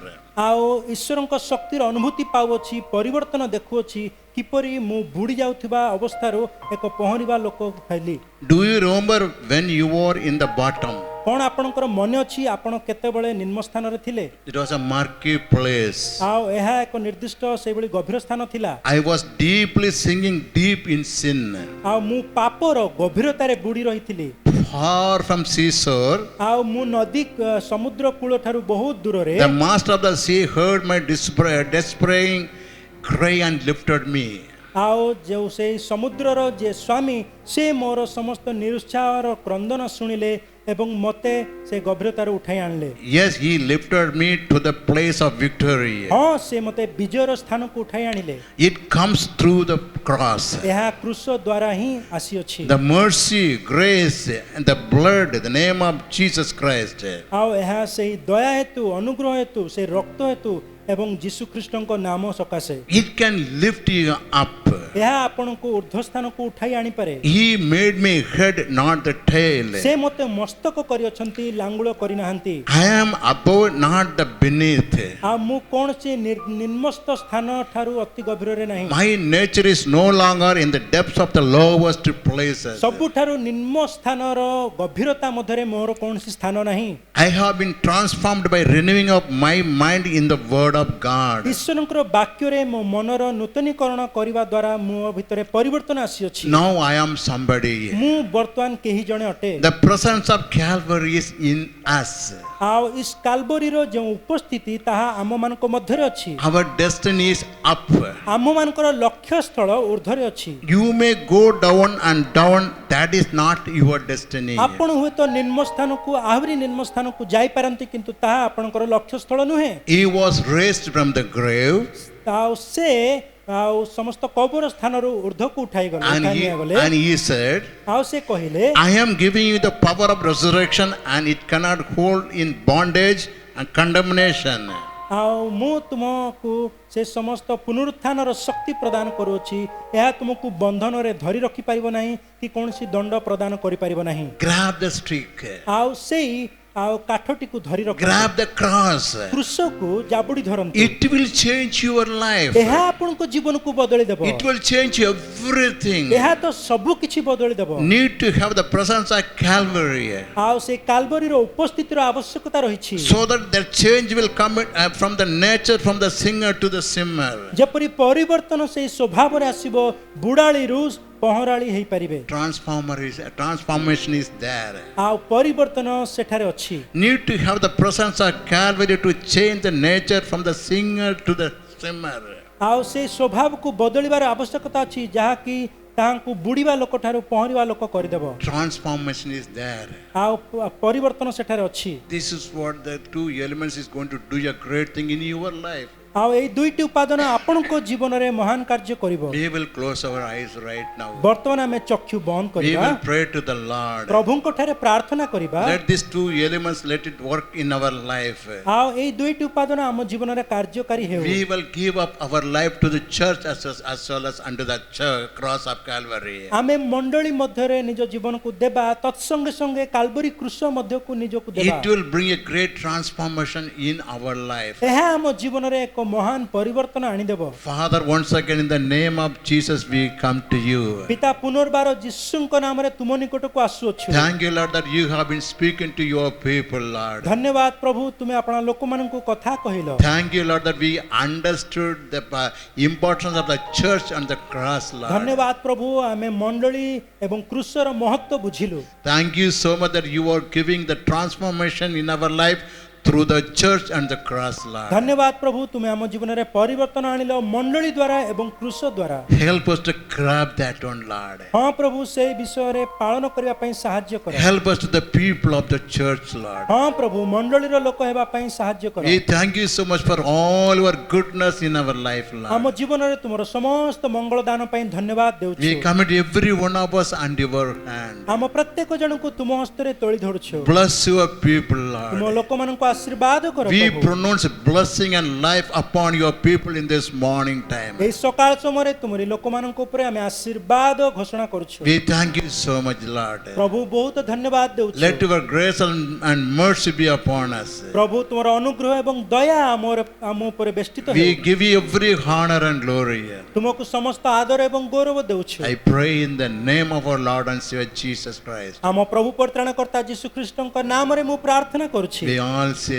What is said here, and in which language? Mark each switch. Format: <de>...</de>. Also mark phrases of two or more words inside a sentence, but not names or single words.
<or>ଆଉ ଈଶ୍ୱରଙ୍କ ଶକ୍ତିର ଅନୁଭୂତି ପାଉଅଛି ପରିବର୍ତ୍ତନ ଦେଖୁଅଛି କିପରି ମୁଁ ବୁଡ଼ି ଯାଉଥିବା ଅବସ୍ଥାରୁ ଏକ ପହଁରିବା ଲୋକ ହେଲି</or> <en>Do you remember when you were in the bottom?</en> <or>କ'ଣ ଆପଣଙ୍କର ମନେ ଅଛି ଆପଣ କେତେବେଳେ ନିମ୍ନ ସ୍ଥାନରେ ଥିଲେ</or> <en>It was a murky place.</en> <or>ଆଉ ଏହା ଏକ ନିର୍ଦ୍ଦିଷ୍ଟ ସେଇଭଳି ଗଭୀର ସ୍ଥାନ ଥିଲା</or> <en>I was deeply sinking deep in sin.</en> <or>ଆଉ ମୁଁ ପାପର ଗଭୀରତାରେ ବୁଡ଼ି ରହିଥିଲି</or> <en>Far from seashore,</en> <or>ଆଉ ମୁଁ ନଦୀ ସମୁଦ୍ର କୂଳ ଠାରୁ ବହୁତ ଦୂରରେ</or> <en>the master of the sea heard my despairing cry and lifted me.</en> <or>ଆଉ ଯେଉଁ ସେଇ ସମୁଦ୍ରର ଯେ ସ୍ୱାମୀ ସେ ମୋର ସମସ୍ତ ନିରୁତ୍ସାହର କ୍ରନ୍ଦନ ଶୁଣିଲେ ଏବଂ ମୋତେ ସେ ଗଭୀରତାରୁ ଉଠାଇ ଆଣିଲେ</or> <en>Yes, he lifted me to the place of victory.</en> <or>ହଁ ସେ ମୋତେ ବିଜୟର ସ୍ଥାନକୁ ଉଠାଇ ଆଣିଲେ</or> <en>It comes through the cross.</en> <or>ଏହା କ୍ରୁଶ ଦ୍ୱାରା ହିଁ ଆସିଅଛି</or> <en>The mercy, grace, and the blood, the name of Jesus Christ.</en> <or>ଆଉ ଏହା ସେଇ ଦୟା ହେତୁ ଅନୁଗ୍ରହ ହେତୁ ସେ ରକ୍ତ ହେତୁ ଏବଂ ଯୀଶୁ ଖ୍ରୀଷ୍ଟଙ୍କ ନାମ ସକାଶେ</or> <en>It can lift you up.</en> <or>ଏହା ଆପଣଙ୍କୁ ଉର୍ଦ୍ଧ୍ୱ ସ୍ଥାନକୁ ଉଠାଇ ଆଣିପାରେ।</or> <en>He made me head, not the tail.</en> <or>ସେ ମୋତେ ମସ୍ତକ କରିଅଛନ୍ତି, ଲାଙ୍ଗୁଳ କରିନାହାନ୍ତି।</or> <en>I am above, not the beneath.</en> <or>ଆଉ ମୁଁ କୌଣସି ନିମ୍ନସ୍ଥ ସ୍ଥାନ ଠାରୁ ଅତି ଗଭୀରରେ ନାହିଁ।</or> <en>My nature is no longer in the depths of the lowest places.</en> <or>ସବୁଠାରୁ ନିମ୍ନ ସ୍ଥାନର ଗଭୀରତା ମଧ୍ୟରେ ମୋର କୌଣସି ସ୍ଥାନ ନାହିଁ।</or> <en>I have been transformed by renewing of my mind in the word of God.</en> <or>ଈଶ୍ୱରଙ୍କର ବାକ୍ୟରେ ମୋ ମନର ନୂତନୀକରଣ କରିବା ଦ୍ୱାରା ମୋ ଭିତରେ ପରିବର୍ତ୍ତନ ଆସିଅଛି।</or> <en>Now I am somebody.</en> <or>ମୁଁ ବର୍ତ୍ତମାନ କେହି ଜଣେ ଅଟେ।</or> <en>The presence of Calvary is in us.</en> <or>ଆଉ ଇସ୍ କାଲବରୀର ଯେଉଁ ଉପସ୍ଥିତି ତାହା ଆମମାନଙ୍କ ମଧ୍ୟରେ ଅଛି।</or> <en>Our destiny is up.</en> <or>ଆମମାନଙ୍କର ଲକ୍ଷ୍ୟ ସ୍ଥଳ ଉର୍ଦ୍ଧ୍ୱରେ ଅଛି।</or> <en>You may go down and down, that is not your destiny.</en> <or>ଆପଣ ହୁଏତ ନିମ୍ନ ସ୍ଥାନକୁ ଆହୁରି ନିମ୍ନ ସ୍ଥାନକୁ ଯାଇପାରନ୍ତି, କିନ୍ତୁ ତାହା ଆପଣଙ୍କର ଲକ୍ଷ୍ୟ ସ୍ଥଳ ନୁହେଁ।</or> <en>He was raised from the grave</en> <or>ଆଉ ସେ ଆଉ ସମସ୍ତ କବର ସ୍ଥାନରୁ ଉର୍ଦ୍ଧ୍ୱକୁ ଉଠାଇ ଗଲେ,</or> <en>and he said,</en> <or>ଆଉ ସେ କହିଲେ,</or> <en>I am giving you the power of resurrection and it cannot hold in bondage and condemnation.</en> <or>ଆଉ ମୁଁ ତୁମକୁ ସେ ସମସ୍ତ ପୁନରୁତ୍ଥାନର ଶକ୍ତି ପ୍ରଦାନ କରୁଅଛି, ଏହା ତୁମକୁ ବନ୍ଧନରେ ଧରି ରଖିପାରିବ ନାହିଁ କି କୌଣସି ଦଣ୍ଡ ପ୍ରଦାନ କରିପାରିବ ନାହିଁ।</or> <en>Grab the stick.</en> <or>ଆଉ ସେଇ ଆଉ କାଠଟିକୁ ଧରି ରଖ,</or> <en>Grab the cross.</en> <or>କ୍ରୁଶକୁ ଜାବୁଡ଼ି ଧରନ୍ତୁ।</or> <en>It will change your life.</en> <or>ଏହା ଆପଣଙ୍କ ଜୀବନକୁ ବଦଳି ଦେବ।</or> <en>It will change everything.</en> <or>ଏହା ତ ସବୁ କିଛି ବଦଳି ଦେବ।</or> <en>Need to have the presence of Calvary</en> <or>ଆଉ ସେ କାଲବରୀର ଉପସ୍ଥିତିର ଆବଶ୍ୟକତା ରହିଛି,</or> <en>so that the change will come from the nature, from the singer to the simmer.</en> <or>ଯେପରି ପରିବର୍ତ୍ତନ ସେଇ ସ୍ୱଭାବରେ ଆସିବ, ବୁଢାଳିରୁ ପହଁରାଳି ହେଇପାରିବେ।</or> <en>Transformation is there.</en> <or>ଆଉ ପରିବର୍ତ୍ତନ ସେଠାରେ ଅଛି।</or> <en>Need to have the presence of Calvary to change the nature from the singer to the simmer.</en> <or>ଆଉ ସେଇ ସ୍ୱଭାବକୁ ବଦଳିବାର ଆବଶ୍ୟକତା ଅଛି, ଯାହାକି ତାହାଙ୍କୁ ବୁଡ଼ିବା ଲୋକଠାରୁ ପହଁରିବା ଲୋକ କରିଦେବ।</or> <en>Transformation is there.</en> <or>ଆଉ ପରିବର୍ତ୍ତନ ସେଠାରେ ଅଛି।</or> <en>This is what the two elements is going to do a great thing in your life.</en> <or>ଆଉ ଏଇ ଦୁଇଟି ଉପାଦାନ ଆପଣଙ୍କ ଜୀବନରେ ମହାନ କାର୍ଯ୍ୟ କରିବ।</or> <en>We will close our eyes right now.</en> <or>ବର୍ତ୍ତମାନ ଆମେ ଚକ୍ଷୁ ବନ୍ଦ</or> <en>We</en> <or>କରିବା,</or> <en>will pray to the Lord.</en> <or>ପ୍ରଭୁଙ୍କ ଠାରେ ପ୍ରାର୍ଥନା କରିବା।</or> <en>Let these two elements, let it work in our life.</en> <or>ଆଉ ଏଇ ଦୁଇଟି ଉପାଦାନ ଆମ ଜୀବନରେ କାର୍ଯ୍ୟକାରୀ ହେଉ।</or> <en>We will give up our life to the church as well as under the cross of Calvary.</en> <or>ଆମେ ମଣ୍ଡଳୀ ମଧ୍ୟରେ ନିଜ ଜୀବନକୁ ଦେବା, ତତ୍ସଙ୍ଗେ ସଙ୍ଗେ କାଲବରୀ କ୍ରୁଶ ମଧ୍ୟକୁ ନିଜକୁ ଦେବା।</or> <en>It will bring a great transformation in our life.</en> <or>ଏହା ଆମ ଜୀବନରେ ଏକ ମହାନ ପରିବର୍ତ୍ତନ ଆଣିଦେବ।</or> <en>Father, once again in the name of Jesus we come to you.</en> <or>ପିତା, ପୁନର୍ବାର ଯୀଶୁଙ୍କ ନାମରେ ତୁମ ନିକଟକୁ ଆସୁଅଛୁ।</or> <en>Thank you, Lord, that you have been speaking to your people, Lord.</en> <or>ଧନ୍ୟବାଦ ପ୍ରଭୁ, ତୁମେ ଆପଣ ଲୋକମାନଙ୍କୁ କଥା କହିଲ।</or> <en>Thank you, Lord, that we understood the importance of the church and the cross, Lord.</en> <or>ଧନ୍ୟବାଦ ପ୍ରଭୁ, ଆମେ ମଣ୍ଡଳୀ ଏବଂ କ୍ରୁଶର ମହତ୍ଵ ବୁଝିଲୁ।</or> <en>Thank you so much that you are giving the transformation in our life through the church and the cross, Lord.</en> <or>ଧନ୍ୟବାଦ ପ୍ରଭୁ, ତୁମେ ଆମ ଜୀବନରେ ପରିବର୍ତ୍ତନ ଆଣିଲ ମଣ୍ଡଳୀ ଦ୍ୱାରା ଏବଂ କ୍ରୁଶ ଦ୍ୱାରା।</or> <en>Help us to grab that one, Lord.</en> <or>ହଁ ପ୍ରଭୁ, ସେଇ ବିଷୟରେ ପାଳନ କରିବା ପାଇଁ ସାହାଯ୍ୟ କର।</or> <en>Help us to the people of the church, Lord.</en> <or>ହଁ ପ୍ରଭୁ, ମଣ୍ଡଳୀର ଲୋକ ହେବା ପାଇଁ ସାହାଯ୍ୟ କର।</or> <en>We thank you so much for all your goodness in our life,</en> <or>ଆମ</or> <en>Lord.</en> <or>ଜୀବନରେ ତୁମର ସମସ୍ତ ମଙ୍ଗଳ ଦାନ ପାଇଁ ଧନ୍ୟବାଦ ଦେଉଛୁ।</or> <en>We commit every one of us under your hand.</en> <or>ଆମ ପ୍ରତ୍ୟେକ ଜଣଙ୍କୁ ତୁମ ହସ୍ତରେ ତୋଳି ଧରୁଛୁ।</or> <en>Bless your people,</en> <or>ତୁମ</or> <en>Lord.</en> <or>ଲୋକମାନଙ୍କୁ ଆଶୀର୍ବାଦ କର</or> <en>We</en> <or>ପ୍ରଭୁ।</or> <en>pronounce blessing and life upon your people in this morning time.</en> <or>ଏହି ସକାଳ ସମୟରେ ତୁମରି ଲୋକମାନଙ୍କ ଉପରେ ଆମେ ଆଶୀର୍ବାଦ ଘୋଷଣା କରୁଛୁ।</or> <en>We thank you so much, Lord.</en> <or>ପ୍ରଭୁ, ବହୁତ ଧନ୍ୟବାଦ ଦେଉଛୁ।</or> <en>Let your grace and mercy be upon us.</en> <or>ପ୍ରଭୁ, ତୁମର ଅନୁଗ୍ରହ ଏବଂ ଦୟା ଆମ ଉପରେ ବେଷ୍ଟିତ</or> <en>We</en> <or>ହେଉ।</or> <en>give you every honor and glory.</en> <or>ତୁମକୁ ସମସ୍ତ ଆଦର ଏବଂ ଗୌରବ ଦେଉଛୁ।</or> <en>I pray in the name of our Lord and Savior Jesus Christ.</en> <or>ଆମ ପ୍ରଭୁ ପରିତ୍ରାଣକର୍ତ୍ତା ଯୀଶୁ ଖ୍ରୀଷ୍ଟଙ୍କ ନାମରେ ମୁଁ ପ୍ରାର୍ଥନା କରୁଛି।</or> <en>We all say,</en>